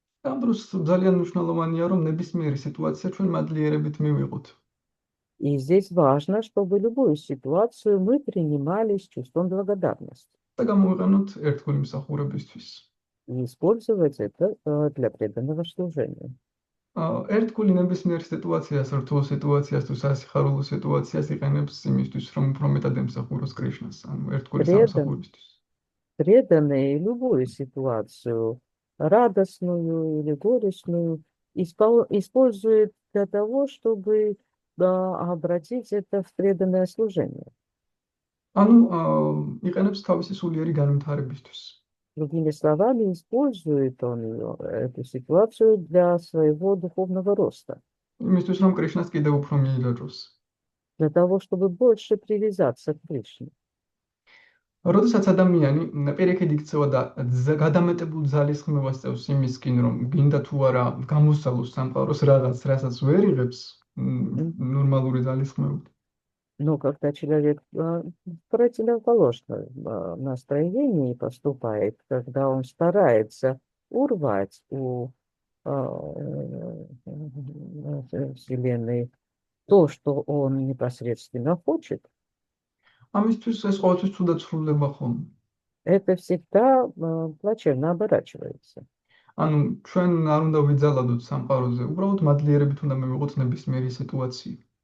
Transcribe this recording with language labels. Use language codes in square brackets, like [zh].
[ka] ამ დროს ძალიან მნიშვნელოვანია, რომ ნებისმიერი სიტუაცია ჩვენ მადლიერებით მივიღოთ. [ru] И здесь важно, чтобы любую ситуацию мы принимали с чувством благодарности. [ka] და გამოვიყენოთ ერთგული მსახურებისთვის. [ru] И использовать это для преданного служения. [ka] ერთგული ნებისმიერ სიტუაციას, რთულ სიტუაციას თუ სასიხარულო სიტუაციას იყენებს იმისთვის, რომ უფრო მეტად ემსახუროს კრიშნას, ანუ ერთგული სამსახურებისთვის. [ru] Преданные любую ситуацию, радостную или горестную, используют для того, чтобы обратить это в преданное служение. [ka] ანუ იყენებს თავისი სულიერი განვითარებისთვის. [ru] Другими словами, использует он эту ситуацию для своего духовного роста. [ka] იმისთვის, რომ კრიშნას კიდევ უფრო მიილაჯოს. [ru] Для того, чтобы больше привязаться к Кришне. [ka] როდესაც ადამიანი პირიქით იქცევა და გადამეტებულ ძალისხმევას წევს იმისკენ, რომ გინდა თუ არა გამოსცალოს სამყაროს რაღაც, რასაც ვერ იღებს ნორმალური ძალისხმევით. [ru] Но когда человек в противоположном настроении поступает, когда он старается урвать у Вселенной то, что он непосредственно хочет, [ka] ამისთვის ეს ყოველთვის ცუდად სრულდება ხოლმე. [ru] это всегда плачевно оборачивается. [ka] ანუ ჩვენ არ უნდა ვიძალადოთ სამყაროზე, уბრალოდ მადლიერებით უნდა მივიღოთ ნებისმიერი სიტუაცია.